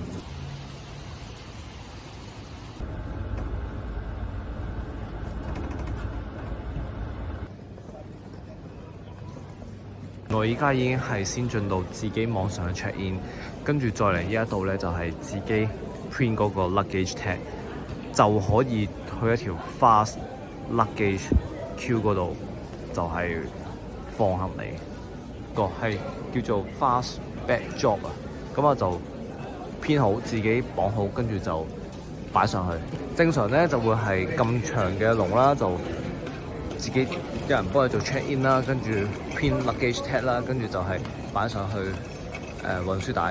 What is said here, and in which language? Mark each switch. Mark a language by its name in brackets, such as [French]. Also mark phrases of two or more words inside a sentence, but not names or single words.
[Cantonese] 我依家已經係先進到自己網上 [English] check in， [Cantonese] 跟住再嚟呢一度咧就係自己 print 嗰個 [English] luggage tag， [Cantonese] 就可以去一條 [English] fast luggage queue [Cantonese] 嗰度，就係放行李。個係叫做 [English] fast bag job [Cantonese] 啊，咁我就編好自己綁好，跟住就擺上去。正常咧就會係咁長嘅龍啦，就自己有人幫你做 [English] check in [Cantonese] 啦，跟住編 [English] luggage tag [Cantonese] 啦，跟住就係擺上去運輸帶。